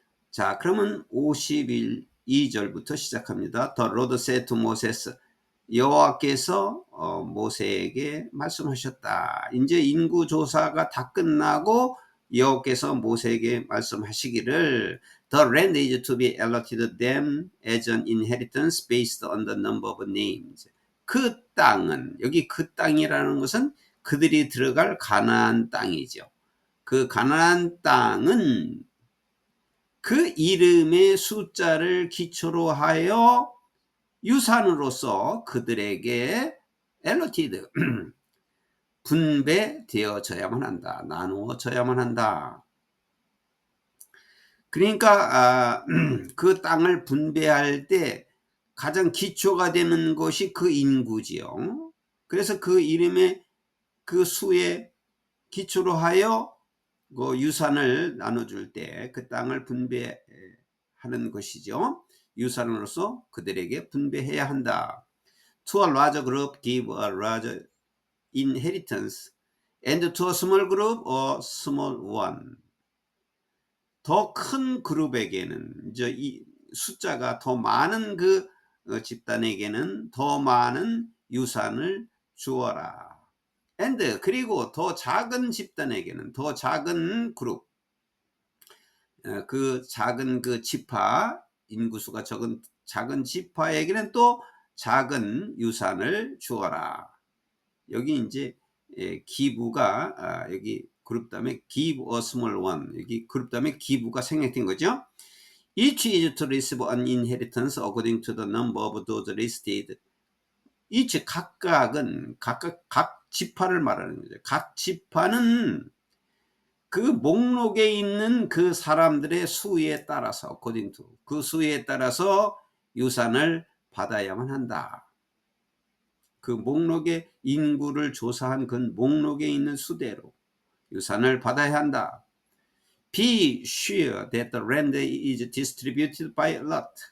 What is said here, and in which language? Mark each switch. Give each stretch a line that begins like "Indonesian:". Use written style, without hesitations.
Korean: 자, 그러면 52절부터 시작합니다.
English: The Lord said to Moses,
Korean: 여호와께서 모세에게 말씀하셨다. 이제 인구조사가 다 끝나고 여호와께서 모세에게 말씀하시기를
English: The land is to be allotted them as an inheritance based on the number of names.
Korean: 그 땅은, 여기 그 땅이라는 것은 그들이 들어갈 가나안 땅이죠. 그 가나안 땅은 그 이름의 숫자를 기초로 하여 유산으로서 그들에게 allocated 분배되어져야만 한다. 나누어져야만 한다. 그러니까 그 땅을 분배할 때 가장 기초가 되는 것이 그 인구지요. 그래서 그 이름의 그 수에 기초로 하여 그 유산을 나눠줄 때 그 땅을 분배하는 것이죠. 유산으로서 그들에게 분배해야 한다.
English: To a larger group give a larger inheritance and to a small group a small one.
Korean: 더 큰 그룹에게는 이제 이 숫자가 더 많은 그 집단에게는 더 많은 유산을 주어라. and 그리고 더 작은 집단에게는 더 작은 그룹, 그 작은 그 지파, 인구수가 적은 작은 지파에게는 또 작은 유산을 주어라. 여기 이제 기부가 여기 그룹 다음에
English: give a small one,
Korean: 여기 그룹 다음에 기부가 생략된 거죠.
English: Each is to receive an inheritance according to the number of those listed.
Korean: each 각각은 각 지파를 말하는 거죠. 각 지파는 그 목록에 있는 그 사람들의 수에 따라서
English: according to
Korean: 그 수에 따라서 유산을 받아야만 한다. 그 목록의 인구를 조사한 그 목록에 있는 수대로 유산을 받아야 한다.
English: Be sure that the land is distributed by lot.